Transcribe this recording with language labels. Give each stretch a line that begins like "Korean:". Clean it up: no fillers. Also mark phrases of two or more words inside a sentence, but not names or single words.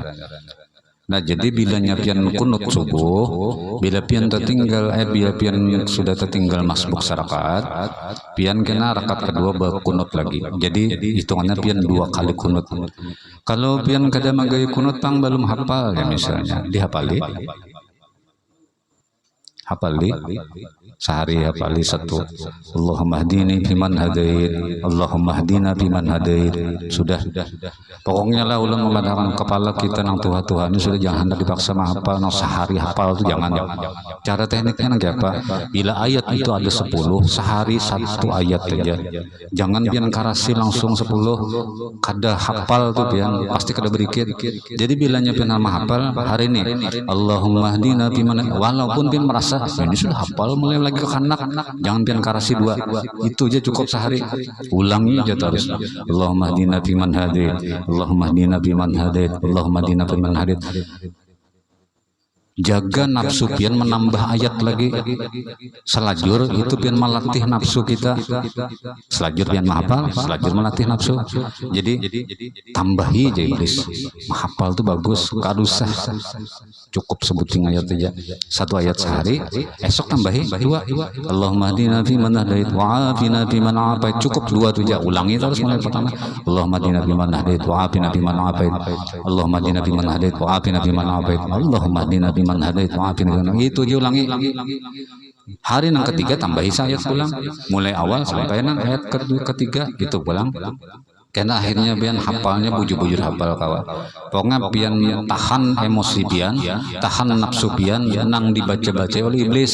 Banjar: Nah jadi bilanya pian kunut subuh, bila pian tertinggal bila pian sudah tertinggal masbuk sarakaat, pian kena rakaat kedua berkunut lagi. Jadi hitungannya pian 2 kali kunut. Kalau pian kada magai kunut pang belum hafal ya misalnya dihafali. Hafali sehari hafali 1
Arabic: اللهم اهدني بمن هديت اللهم اهدنا بمن هديت
Banjar: sudah pokoknya lah ulang memadamkan kepala kita nang Tuhan ini sudah jangan hendak dipaksa menghafal nang sehari hafal itu jangan. Cara tekniknya nang apa bila ayat itu ada 10 sehari 1 ayat aja jangan pian karasi langsung 10 kada hafal tuh pian pasti kada berikir. Jadi bilanya pian hafal hari ini
Arabic: اللهم اهدنا بمن
Banjar: walaupun pian merasa ini sudah hafal mulai lagi ke kanak jangan pian karasi 2 itu aja cukup sehari ulangi aja terus
Arabic: اللهم اهدنا بمن هديت اللهم اهدنا بمن هديت اللهم اهدنا بمن هديت.
Banjar: Jaga nafsu pian menambah ayat lagi selajur itu pian melatih nafsu kita selajur pian menghafal selajur melatih nafsu. Jadi tambahi aja iblis menghafal tuh bagus kada usah cukup sebutin ayat aja 1 ayat sehari esok tambahi 2
Arabic: اللهم اهدنا بمن هديت وعافنا بمن عافيت
Banjar: cukup 2 tuh aja ulangi terus mulai pertama
Arabic: اللهم اهدنا بمن هديت وعافنا بمن عافيت اللهم اهدنا بمن هديت وعافنا بمن عافيت اللهم اهدنا بمن هديت
Banjar: maafin itu aja ulangi. Hari yang ketiga tambahi ayat pulang mulai awal sampai nang ayat ketiga itu pulang karena akhirnya pian hafalnya bujur-bujur hafal kawan. Pokoknya pian tahan emosi pian tahan nafsu pian nang dibaca-baca oleh iblis.